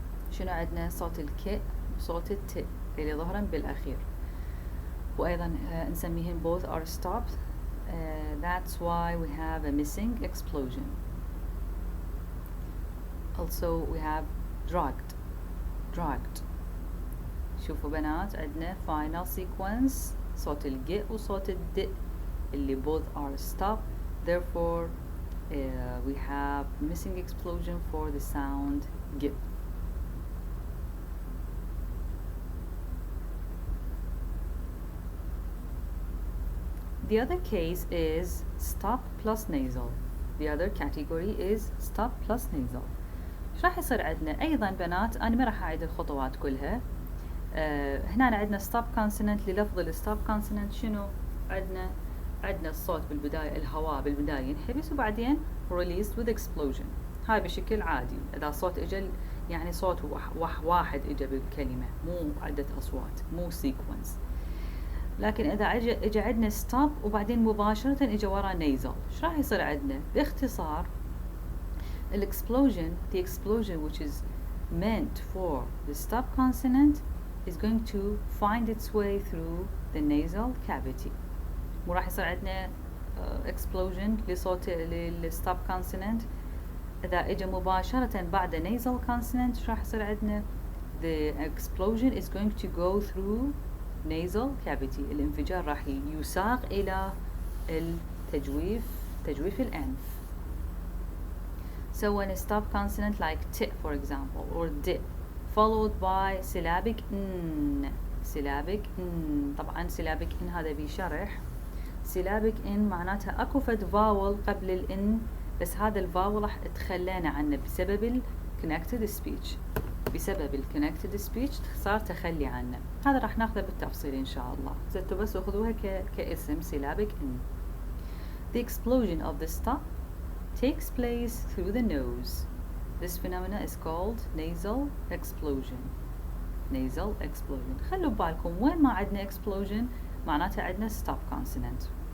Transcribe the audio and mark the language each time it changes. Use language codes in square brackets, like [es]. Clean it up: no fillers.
[ar] شنو عندنا؟ صوت الك وصوت الت اللي ظهرا بالأخير، وأيضا نسميهم [en] both are stopped. That's why we have a missing explosion. also we have dragged. [ar] شوفوا بنات عندنا [en] final sequence [ar] صوت الج وصوت الد اللي [en] both are stopped, therefore we have missing explosion for the sound g. The other case is stop plus nasal. The other category is stop plus nasal. [ar] ايش راح يصير عندنا؟ ايضا بنات انا ما راح اعيد الخطوات كلها. هنا عندنا stop consonant. للفظ الستوب consonant شنو عندنا الصوت بالبداية، الهواء بالبداية ينحبس وبعدين [en] released with explosion. [ar] هاي بشكل عادي اذا صوت اجى، يعني صوت واحد اجى بالكلمة، مو عدة اصوات، مو sequence. لكن اذا اجى عندنا [en] stop وبعدين مباشرة اجى ورا nasal، [ar] ايش راح يصير عندنا؟ باختصار [en] the explosion which is meant for the stop consonant is going to find its way through the nasal cavity. [ar] مو راح يصير عندنا explosion لصوت للstop consonant. إذا إجا مباشرة بعد nasal consonant راح يصير عندنا [en] the explosion is going to go through nasal cavity. [ar] الانفجار راح يساق إلى تجويف الأنف. [en] So when a stop consonant like t, for example, or d, followed by syllabic n, syllabic n. [ar] طبعا syllabic n هذا بشرح. syllabic n معناتها اكو فد فاول قبل الان، بس هذا الفاول راح تخلينا عنه بسبب ال connected speech. بسبب ال connected speech صار تخلي عنه. هذا راح ناخذه بالتفصيل ان شاء الله. زدتوا بس اخذوها كاسم syllabic n. [en] The explosion of the stop takes place through the nose. This phenomena is called nasal explosion. Nasal explosion. [ar] خلوا ببالكم وين ما عندنا explosion معناتها عندنا stop consonant.